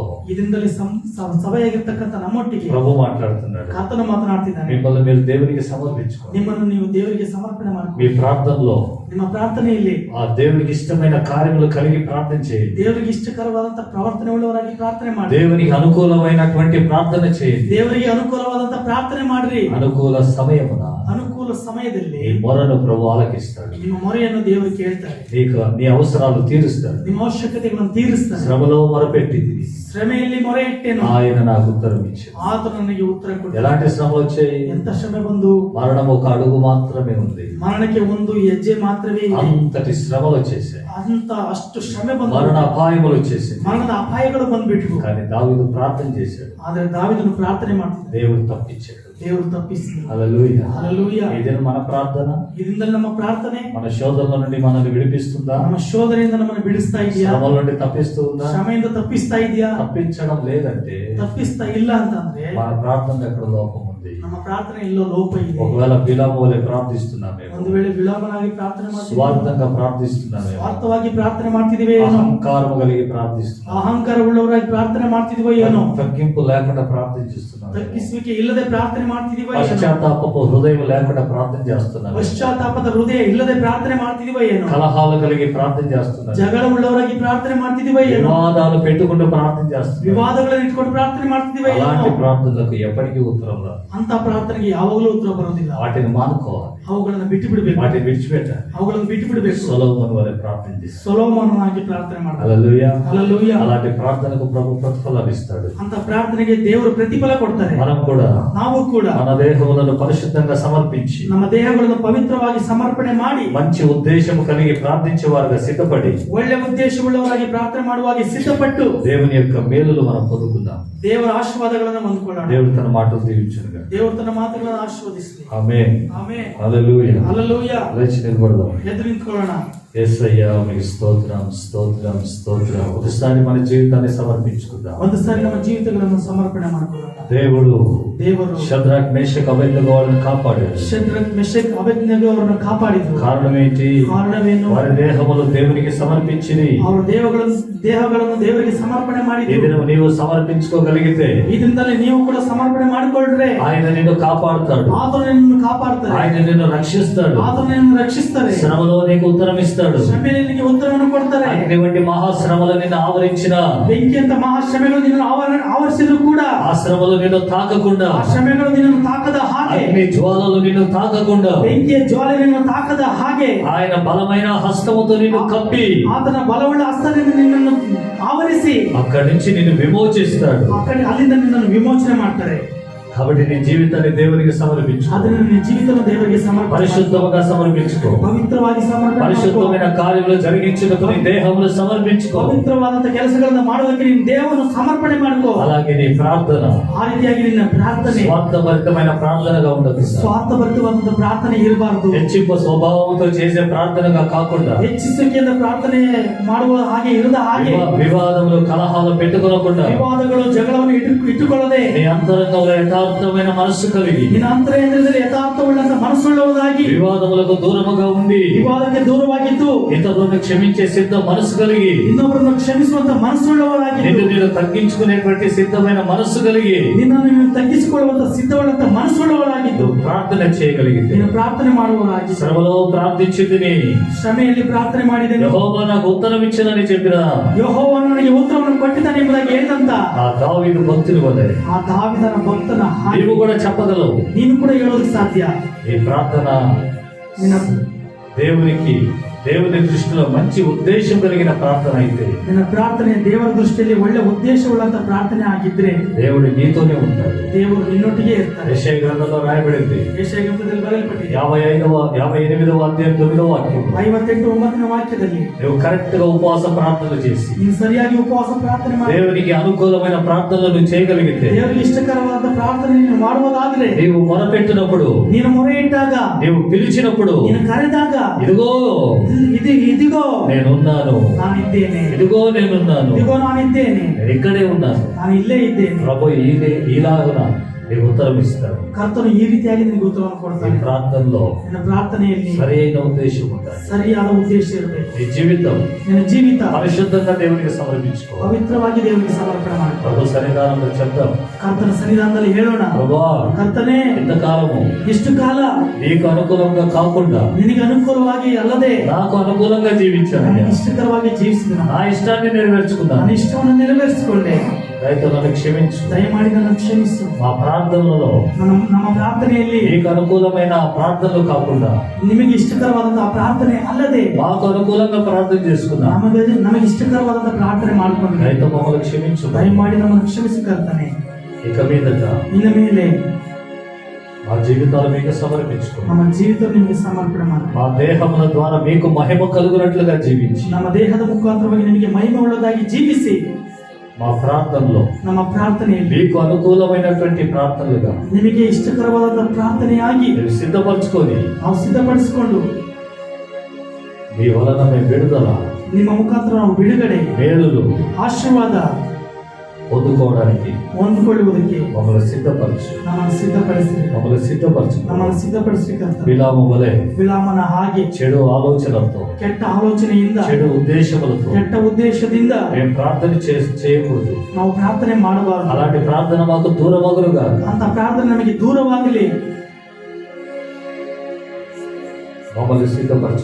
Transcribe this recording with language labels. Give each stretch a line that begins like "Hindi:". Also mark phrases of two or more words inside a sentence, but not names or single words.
Kannada: ಇದರಿಂದಲೇ ಸಭೆಯಾಗಿರ್ತಕ್ಕಂಥ ನಮ್ಮೊಟ್ಟಿಗೆ
Telugu: ప్రభు మాట్లాడుతున్నాడు.
Kannada: ಕರ್ತನು ಮಾತನಾಡ್ತಿದ್ದಾನೆ.
Telugu: మిమ్మల్ని మీరు దేవునికి సమర్పించుకోండి.
Kannada: ನಿಮ್ಮನ್ನು ನೀವು ದೇವರಿಗೆ ಸಮರ್ಪಣೆ
Telugu: మీ
Kannada: ಮಾಡಿಕೊಳ್ಳಿ.
Telugu: ప్రార్థనలో
Kannada: ನಿಮ್ಮ ಪ್ರಾರ್ಥನೆಯಲ್ಲಿ
Telugu: ఆ దేవునికి ఇష్టమైన కార్యములు కలిగి ప్రార్థన చేయండి.
Kannada: ದೇವರಿಗೆ ಇಷ್ಟಕರವಾದಂತಹ ಪ್ರವರ್ತನೆ ಉಳ್ಳವರಾಗಿ ಪ್ರಾರ್ಥನೆ ಮಾಡಿ.
Telugu: దేవునికి అనుకూలమైనటువంటి ప్రార్థన చేయండి.
Kannada: ದೇವರಿಗೆ ಅನುಕೂಲವಾದಂತಹ ಪ್ರಾರ್ಥನೆ ಮಾಡ್ರಿ.
Telugu: అనుకూల సమయమున
Kannada: ಅನುಕೂಲ ಸಮಯದಲ್ಲಿ
Telugu: నీ మొరను ప్రభు ఆలకిస్తాడు.
Kannada: ನಿಮ್ಮ ಮೊರೆಯನ್ನು ದೇವರು ಕೇಳ್ತಾರೆ.
Telugu: నీ అవసరాలు తీరుస్తాడు.
Kannada: ನಿಮ್ಮ ಅವಶ್ಯಕತೆಗಳನ್ನು ತೀರಿಸ್ತಾರೆ.
Telugu: శ్రమలో మొరపెట్టింది,
Kannada: ಶ್ರಮೆಯಲ್ಲಿ ಮೊರೆ ಇಟ್ಟೇನು,
Telugu: ఆయన నాకు ఉత్తరం ఇచ్చాడు.
Kannada: ಆತನು ನನಗೆ ಉತ್ತರ ಕೊಟ್ಟ.
Telugu: ఎలాంటి శ్రమలు వచ్చాయి?
Kannada: ಎಂತ ಶ್ರಮೆ ಬಂದು?
Telugu: మరణం ఒక అడుగు మాత్రమే ఉంది.
Kannada: ಮರಣಕ್ಕೆ ಒಂದು ಹೆಜ್ಜೆ ಮಾತ್ರವೇ ಇದೆ.
Telugu: అంతటి శ్రమలు వచ్చేసాయి.
Kannada: ಅಂತ ಅಷ್ಟು ಶ್ರಮೆ ಬಂದು,
Telugu: మరణ అపాయములు వచ్చేసాయి.
Kannada: ಮರಣದ ಅಪಾಯಗಳು ಬಂದ್ಬಿಟ್ವು.
Telugu: కానీ దావీదు ప్రార్థన చేశాడు,
Kannada: ಆದ್ರೆ ದಾವೀದನು ಪ್ರಾರ್ಥನೆ ಮಾಡ್ತಿದ್ದ.
Telugu: దేవుడు తప్పించాడు.
Kannada: ದೇವರು ತಪ್ಪಿಸಿದ್ರು.
Telugu: హల్లెలూయా.
Kannada: ಹಲ್ಲೆಲೂಯಾ.
Telugu: ఇదేనా మన ప్రార్థన?
Kannada: ಇದರಿಂದ ನಮ್ಮ ಪ್ರಾರ್ಥನೆ
Telugu: మన శోధనల నుండి మనల్ని విడిపిస్తుందా?
Kannada: ನಮ್ಮ ಶೋಧನೆಯಿಂದ ನಮ್ಮನ್ನು ಬಿಡಿಸ್ತಾ ಇದೆಯಾ?
Telugu: శ్రమల నుండి తప్పిస్తూ ఉందా?
Kannada: ಶ್ರಮೆಯಿಂದ ತಪ್ಪಿಸ್ತಾ ಇದೆಯಾ?
Telugu: తప్పించడం లేదంటే
Kannada: ತಪ್ಪಿಸ್ತಾ ಇಲ್ಲ ಅಂತಂದ್ರೆ
Telugu: మన ప్రార్థన ఎక్కడ లోపం ఉంది.
Kannada: ನಮ್ಮ ಪ್ರಾರ್ಥನೆ ಎಲ್ಲೋ ಲೋಪ ಇದೆ.
Telugu: ఒకవేళ బిలామోలే ప్రార్థిస్తున్నామేమో,
Kannada: ಒಂದು ವೇಳೆ ವಿಳಂಬನಾಗಿ ಪ್ರಾರ್ಥನೆ ಮಾಡ್ತೀವಿ,
Telugu: స్వార్థంగా ప్రార్థిస్తున్నామేమో,
Kannada: ಸ್ವಾರ್ಥವಾಗಿ ಪ್ರಾರ್ಥನೆ ಮಾಡ್ತಿದೀವಿ ಏನೋ,
Telugu: అహంకారము కలిగి ప్రార్థిస్తున్నాం,
Kannada: ಅಹಂಕಾರ ಉಳ್ಳವರಾಗಿ ಪ್ರಾರ್ಥನೆ ಮಾಡ್ತಿದೀವೋ ಏನೋ,
Telugu: తగ్గింపు లేకుండా ప్రార్థిస్తున్నాం,
Kannada: ತಗ್ಗಿಸುವಿಕೆ ಇಲ್ಲದೆ ಪ್ರಾರ್ಥನೆ ಮಾಡ್ತಿದೀವೋ ಏನೋ,
Telugu: పశ్చాత్తాపపు హృదయం లేకుండా ప్రార్థన చేస్తున్నాం,
Kannada: ಪಶ್ಚಾತ್ತಾಪದ ಹೃದಯ ಇಲ್ಲದೆ ಪ್ರಾರ್ಥನೆ ಮಾಡ್ತಿದೀವೋ ಏನೋ,
Telugu: కలహాలు కలిగి ప్రార్థన చేస్తున్నాం,
Kannada: ಜಗಳ ಉಳ್ಳವರಾಗಿ ಪ್ರಾರ್ಥನೆ ಮಾಡ್ತಿದೀವೋ ಏನೋ,
Telugu: వివాదాలు పెట్టుకుంటూ ప్రార్థన చేస్తున్నాం.
Kannada: ವಿವಾದಗಳನ್ನು ಇಟ್ಕೊಂಡು ಪ್ರಾರ್ಥನೆ ಮಾಡ್ತಿದೀವೋ ಏನೋ.
Telugu: అలాంటి ప్రార్థనలకు ఎప్పటికీ ఉత్తరం రాదు.
Kannada: ಅಂತ ಪ್ರಾರ್ಥನೆಗೆ ಯಾವಾಗಲೂ ಉತ್ತರ ಬರೋದಿಲ್ಲ.
Telugu: వాటిని మానుకోవాలి,
Kannada: ಅವುಗಳನ್ನು ಬಿಟ್ಟು ಬಿಡಬೇಕು,
Telugu: వాటిని విడిచిపెట్టాలి.
Kannada: ಅವುಗಳನ್ನು ಬಿಟ್ಟು ಬಿಡಬೇಕು.
Telugu: సొలొమోను వలె ప్రార్థన చేశాడు.
Kannada: ಸೊಲೊಮೋನನಾಗಿ ಪ್ರಾರ್ಥನೆ ಮಾಡಬೇಕು.
Telugu: హల్లెలూయా. హల్లెలూయా. అలాంటి ప్రార్థనకు ప్రభు ప్రతిఫలం ఇస్తాడు.
Kannada: ಅಂತ ಪ್ರಾರ್ಥನೆಗೆ ದೇವರು ಪ್ರತಿಫಲ ಕೊಡ್ತಾರೆ.
Telugu: మనం కూడా
Kannada: ನಾವು ಕೂಡ
Telugu: మన దేహములను పరిశుద్ధంగా సమర్పించి
Kannada: ನಮ್ಮ ದೇಹಗಳನ್ನು ಪವಿತ್ರವಾಗಿ ಸಮರ್ಪಣೆ ಮಾಡಿ
Telugu: మంచి ఉద్దేశం కలిగి ప్రార్థించే వారుగా సిద్ధపడి
Kannada: ಒಳ್ಳೆ ಉದ್ದೇಶವುಳ್ಳವರಾಗಿ ಪ್ರಾರ್ಥನೆ ಮಾಡುವಾಗ ಸಿದ್ಧಪಟ್ಟು
Telugu: దేవుని యొక్క మేలులు మనం పొందుకుందాం.
Kannada: ದೇವರ ಆಶೀರ್ವಾದಗಳನ್ನು ಹೊಂದಿಕೊಳ್ಳೋಣ.
Telugu: దేవుడు తన మాటలు దీవించునుగా.
Kannada: ದೇವರು ತನ್ನ ಮಾತುಗಳನ್ನು ಆಶೀರ್ವದಿಸಲಿ.
Telugu: ఆమేన్.
Kannada: ಆಮೆನ್.
Telugu: హల్లెలూయా. హల్లెలూయా. లేచి నిలబడదాం.
Kannada: ಎದ್ದು ನಿಂತ್ಕೊಳ್ಳೋಣ.
Telugu: యేసయ్యా మీకు స్తోత్రం, స్తోత్రం, స్తోత్రం. ఒకసారి మన జీవితాన్ని సమర్పించుకుందాం.
Kannada: ಒಂದು ಸಾರಿ ನಮ್ಮ ಜೀವಿತಗಳನ್ನು ಸಮರ್ಪಣೆ ಮಾಡಿಕೊಳ್ಳೋಣ.
Telugu: దేవుడు
Kannada: ದೇವರು
Telugu: షద్రక్ మేషక్ అబేద్నెగో వాళ్ళని కాపాడాడు.
Kannada: ಶದ್ರಕ್ ಮೆಷಕ್ ಅಬೇದ್ನೆಗೋ ಅವರನ್ನು ಕಾಪಾಡಿದ್ರು.
Telugu: కారణం ఏంటి?
Kannada: ಕಾರಣವೇನು?
Telugu: వారి దేహములు దేవునికి సమర్పించింది.
Kannada: ಅವರ ದೇಹಗಳನ್ನು ದೇವರಿಗೆ ಸಮರ್ಪಣೆ
Telugu: ఈ
Kannada: ಮಾಡಿದ್ರು.
Telugu: దినం నీవు సమర్పించుకోగలిగితే
Kannada: ಇದರಿಂದಲೇ ನೀವು ಕೂಡ ಸಮರ್ಪಣೆ ಮಾಡಿಕೊಳ್ಳ್ರೆ
Telugu: ఆయన నిన్ను కాపాడుతాడు,
Kannada: ಆತನು ನಿನ್ನನ್ನು ಕಾಪಾಡ್ತಾರೆ,
Telugu: ఆయన నిన్ను రక్షిస్తాడు,
Kannada: ಆತನು ನಿನ್ನನ್ನು ರಕ್ಷಿಸ್ತಾರೆ,
Telugu: శ్రమలో నీకు ఉత్తరం ఇస్తాడు.
Kannada: ಶ್ರಮೆಯಲ್ಲಿ ನಿನಗೆ ಉತ್ತರವನ್ನು ಕೊಡ್ತಾರೆ.
Telugu: అటువంటి మహాశ్రమలు నిన్ను ఆవరించిన
Kannada: ಬೆಂಕಿಯಂತ ಮಹಾಶ್ರಮೆಗಳು ನಿನ್ನನ್ನು ಆವರಿಸಿದ್ರು ಕೂಡ
Telugu: ఆ శ్రమలు నిన్ను తాకకుండా,
Kannada: ಆ ಶ್ರಮೆಗಳು ನಿನ್ನನ್ನು ತಾಕದ ಹಾಗೆ,
Telugu: అగ్ని జ్వాలలు నిన్ను తాకకుండా,
Kannada: ಬೆಂಕಿಯ ಜ್ವಾಲೆ ನಿನ್ನನ್ನು ತಾಕದ ಹಾಗೆ
Telugu: ఆయన బలమైన హస్తముతో నిన్ను కప్పి
Kannada: ಆತನ ಬಲವುಳ್ಳ ಹಸ್ತದಿಂದ ನಿನ್ನನ್ನು ಆವರಿಸಿ
Telugu: అక్కడి నుంచి నిన్ను విమోచిస్తాడు.
Kannada: ಅಲ್ಲಿಂದ ನಿನ್ನನ್ನು ವಿಮೋಚನೆ ಮಾಡ್ತಾರೆ.
Telugu: కాబట్టి నీ జీవితాన్ని దేవునికి సమర్పించు,
Kannada: ಅದನ್ನು ನಿನ್ನ ಜೀವಿತವನ್ನು ದೇವರಿಗೆ ಸಮರ್ಪಣೆ
Telugu: పరిశుద్ధంగా సమర్పించుకో.
Kannada: ಪವಿತ್ರವಾಗಿ ಸಮರ್ಪಣೆ
Telugu: పరిశుద్ధమైన కార్యములు జరిగించుటకు నీ దేహములు సమర్పించుకో.
Kannada: ಪವಿತ್ರವಾದಂತ ಕೆಲಸಗಳನ್ನು ಮಾಡುವುದಕ್ಕೆ ನಿನ್ನ ದೇಹವನ್ನು ಸಮರ್ಪಣೆ ಮಾಡಿಕೋ.
Telugu: అలాగే నీ ప్రార్థన
Kannada: ಆ ರೀತಿಯಾಗಿ ನಿನ್ನ ಪ್ರಾರ್ಥನೆ
Telugu: స్వార్థభరితమైన ప్రార్థనగా ఉండదు.
Kannada: ಸ್ವಾರ್ಥಭರಿತವಾದಂತ ಪ್ರಾರ್ಥನೆ ಇರಬಾರದು.
Telugu: హెచ్చింపు స్వభావంతో చేసే ప్రార్థనగా కాకుండా,
Kannada: ಹೆಚ್ಚಿಸುವಿಕೆಯಿಂದ ಪ್ರಾರ್ಥನೆ ಮಾಡುವ ಹಾಗೆ ಇರದ ಹಾಗೆ,
Telugu: వివాదములు కలహాలు పెట్టుకోకుండా,
Kannada: ವಿವಾದಗಳು ಜಗಳವನ್ನು ಇಟ್ಟುಕೊಳ್ಳದೆ
Telugu: నీ అంతరంగంలో యథార్థమైన మనస్సు కలిగి,
Kannada: ನಿನ್ನ ಅಂತರೇಂದ್ರದಲ್ಲಿ ಯಥಾರ್ಥವುಳ್ಳಂತ ಮನಸ್ಸುಳ್ಳವರಾಗಿ,
Telugu: వివాదములకు దూరముగా ఉండి
Kannada: ವಿವಾದಕ್ಕೆ ದೂರವಾಗಿದ್ದು
Telugu: ఇతరులను క్షమించే సిద్ధ మనస్సు కలిగి,
Kannada: ಇನ್ನೊಬ್ಬರನ್ನು ಕ್ಷಮಿಸುವಂತ ಮನಸ್ಸುಳ್ಳವರಾಗಿ,
Telugu: నిన్ను నేను తగ్గించుకునేటువంటి సిద్ధమైన మనస్సు కలిగి,
Kannada: ನಿನ್ನನ್ನು ನೀನು ತಗ್ಗಿಸಿಕೊಳ್ಳುವಂತ ಸಿದ್ಧವುಳ್ಳಂತ ಮನಸ್ಸುಳ್ಳವರಾಗಿದ್ದು
Telugu: నువ్వు ప్రార్థన చేయగలిగితే,
Kannada: ನೀನು ಪ್ರಾರ್ಥನೆ ಮಾಡುವವರಾಗಿ,
Telugu: శ్రమలో ప్రార్థించింది
Kannada: ಶ್ರಮೆಯಲ್ಲಿ ಪ್ರಾರ್ಥನೆ ಮಾಡಿದೆನು,
Telugu: యెహోవా నాకు ఉత్తరం ఇచ్చినని చెప్పిన
Kannada: ಯೆಹೋವನು ನನಗೆ ಉತ್ತರವನ್ನು ಕೊಟ್ಟಿದ್ದಾನೆ ಎಂಬುದಾಗಿ ಹೇಳಿದಂತ
Telugu: ఆ దావీదు భక్తుని వలె
Kannada: ಆ ದಾವೀದನ ಭಕ್ತನ ಹಾಗೆ
Telugu: నీవు కూడా చెప్పగలవు.
Kannada: ನೀನು ಕೂಡ ಹೇಳೋದಕ್ಕೆ ಸಾಧ್ಯ.
Telugu: ఈ ప్రార్థన
Kannada: ನಿನ್ನ
Telugu: దేవుని దృష్టిలో మంచి ఉద్దేశం కలిగిన ప్రార్థన అయితే,
Kannada: ನಿನ್ನ ಪ್ರಾರ್ಥನೆ ದೇವರ ದೃಷ್ಟಿಯಲ್ಲಿ ಒಳ್ಳೆ ಉದ್ದೇಶವುಳ್ಳಂತ ಪ್ರಾರ್ಥನೆ ಆಗಿದ್ರೆ
Telugu: దేవుడు నీతోనే ఉంటాడు.
Kannada: ದೇವರು ನಿನ್ನೊಟ್ಟಿಗೆ ಇರ್ತಾರೆ.
Telugu: యెషయా గ్రంథంలో రాయబడింది,
Kannada: ಯೆಶಾಯ ಗ್ರಂಥದಲ್ಲಿ ಬರೆಯಲ್ಪಟ್ಟಿದೆ
Telugu: 58వ అధ్యాయం 9వ వాక్యం,
Kannada: 58:9ನೇ ವಾಕ್ಯದಲ್ಲಿ
Telugu: నువ్వు కరెక్ట్ గా ఉపవాస ప్రార్థనలు చేసి
Kannada: ನೀನು ಸರಿಯಾಗಿ ಉಪವಾಸ ಪ್ರಾರ್ಥನೆ ಮಾಡಿ
Telugu: దేవునికి అనుకూలమైన ప్రార్థనలు చేయగలిగితే,
Kannada: ದೇವರಿಗೆ ಇಷ್ಟಕರವಾದ ಪ್ರಾರ್ಥನೆ ನೀನು ಮಾಡುವುದಾದ್ರೆ,
Telugu: నీవు మొరపెట్టినప్పుడు,
Kannada: ನೀನು ಮೊರೆ ಇಟ್ಟಾಗ,
Telugu: నీవు పిలిచినప్పుడు,
Kannada: ನೀನು ಕರೆದಾಗ,
Telugu: ఇదిగో
Kannada: ಇದಿಗೋ
Telugu: నేనున్నాను,
Kannada: ನಾನಿದ್ದೇನೆ,
Telugu: ఇదిగో నేనున్నాను,
Kannada: ಇದಿಗೋ ನಾನಿದ್ದೇನೆ,
Telugu: నేను ఇక్కడే ఉన్నాను,
Kannada: ನಾನು ಇಲ್ಲೇ ಇದ್ದೇನೆ.
Telugu: ప్రభు ఇలాగున నీకు ఉత్తరం ఇస్తాడు.
Kannada: ಕರ್ತನು ಈ ರೀತಿಯಾಗಿ ನಿನಗೆ ಉತ್ತರವನ್ನು
Telugu: ఈ
Kannada: ಕೊಡ್ತಾನೆ.
Telugu: ప్రార్థనలో
Kannada: ನಿನ್ನ ಪ್ರಾರ್ಥನೆಯಲ್ಲಿ
Telugu: సరైన ఉద్దేశం ఉండాలి.
Kannada: ಸರಿಯಾದ ಉದ್ದೇಶ ಇರಬೇಕು.
Telugu: నీ జీవితం
Kannada: ನಿನ್ನ ಜೀವಿತ
Telugu: పరిశుద్ధంగా దేవునికి సమర్పించుకో.
Kannada: ಪವಿತ್ರವಾಗಿ ದೇವರಿಗೆ ಸಮರ್ಪಣೆ ಮಾಡಿ
Telugu: ప్రభు సన్నిధానంలో చెప్తాం,
Kannada: ಕರ್ತನ ಸನ್ನಿಧಾನದಲ್ಲಿ ಹೇಳೋಣ,
Telugu: ప్రభా
Kannada: ಕರ್ತನೇ
Telugu: ఇంతకాలము
Kannada: ಇಷ್ಟು ಕಾಲ
Telugu: నీకు అనుకూలంగా కాకుండా
Kannada: ನಿನಗೆ ಅನುಕೂಲವಾಗಿ ಅಲ್ಲದೆ
Telugu: నాకు అనుకూలంగా జీవించాను,
Kannada: ನನಗೆ ಇಷ್ಟಕರವಾಗಿ ಜೀವಿಸಿದ,
Telugu: నా ఇష్టాన్ని నెరవేర్చుకున్నాను,
Kannada: ನನ್ನ ಇಷ್ಟವನ್ನು ನೆರವೇರಿಸಿಕೊಂಡೆ.
Telugu: దయతో నన్ను క్షమించు.
Kannada: ದಯಮಾಡಿ ನನ್ನ ಕ್ಷಮಿಸು.
Telugu: మా ప్రార్థనలలో
Kannada: ನಮ್ಮ ಪ್ರಾರ್ಥನೆಯಲ್ಲಿ
Telugu: నీకు అనుకూలమైన ప్రార్థనలు కాకుండా
Kannada: ನಿಮಗೆ ಇಷ್ಟಕರವಾದಂತಹ ಪ್ರಾರ್ಥನೆ ಅಲ್ಲದೆ
Telugu: మాకు అనుకూలంగా ప్రార్థన చేసుకున్నా,
Kannada: ನಮಗೆ ಇಷ್ಟಕರವಾದಂತಹ ಪ್ರಾರ್ಥನೆ ಮಾಡಿಕೊಂಡು
Telugu: దయతో మమ్మల్ని క్షమించు.
Kannada: ದಯಮಾಡಿ ನಮ್ಮನ್ನು ಕ್ಷಮಿಸಿ ಕರ್ತನೆ.
Telugu: ఇక మీదట
Kannada: ನಿನ್ನ ಮೇಲೆ
Telugu: మా జీవితాలు మీకు సమర్పించుకో.
Kannada: ನಮ್ಮ ಜೀವಿತ ನಿಮಗೆ ಸಮರ್ಪಣೆ ಮಾಡಿ,
Telugu: మా దేహముల ద్వారా మీకు మహిమ కలుగునట్లుగా జీవించి,
Kannada: ನಮ್ಮ ದೇಹದ ಮುಖಾಂತರವಾಗಿ ನಿಮಗೆ ಮಹಿಮೆ ಉಳ್ಳದಾಗಿ ಜೀವಿಸಿ,
Telugu: మా ప్రార్థనలో
Kannada: ನಮ್ಮ ಪ್ರಾರ್ಥನೆಯಲ್ಲಿ
Telugu: మీకు అనుకూలమైనటువంటి ప్రార్థనలుగా
Kannada: ನಿಮಗೆ ಇಷ್ಟಕರವಾದ ಪ್ರಾರ್ಥನೆಯಾಗಿ
Telugu: మీరు సిద్ధపరచుకొని,
Kannada: ನಾವು ಸಿದ್ಧಪಡಿಸಿಕೊಂಡು
Telugu: మీ వలన మేము విడుదల,
Kannada: ನಿಮ್ಮ ಮುಖಾಂತರ ನಾವು ಬಿಡುಗಡೆ,
Telugu: మేలులు
Kannada: ಆಶೀರ್ವಾದ
Telugu: పొందుకోవడానికి
Kannada: ಹೊಂದಿಕೊಳ್ಳುವುದಕ್ಕೆ
Telugu: మమ్మల్ని సిద్ధపరచు,
Kannada: ನಮ್ಮನ್ನು ಸಿದ್ಧಪಡಿಸಿ, ನಮ್ಮನ್ನು ಸಿದ್ಧಪಡಿಸಬೇಕಂತ
Telugu: బిలాము వలె
Kannada: ಬಿಳಾಮನ ಹಾಗೆ
Telugu: చెడు ఆలోచనలతో,
Kannada: ಕೆಟ್ಟ ಆಲೋಚನೆಯಿಂದ,
Telugu: చెడు ఉద్దేశములతో
Kannada: ಕೆಟ್ಟ ಉದ್ದೇಶದಿಂದ
Telugu: మేము ప్రార్థన చేయకూడదు.
Kannada: ನಾವು ಪ್ರಾರ್ಥನೆ ಮಾಡಬಾರದು.
Telugu: అలాంటి ప్రార్థన మాకు దూరమగునుగా.
Kannada: ಅಂತ ಪ್ರಾರ್ಥನೆ ನಮಗೆ ದೂರವಾಗಲಿ.
Telugu: మమ్మల్ని సిద్ధపరచు.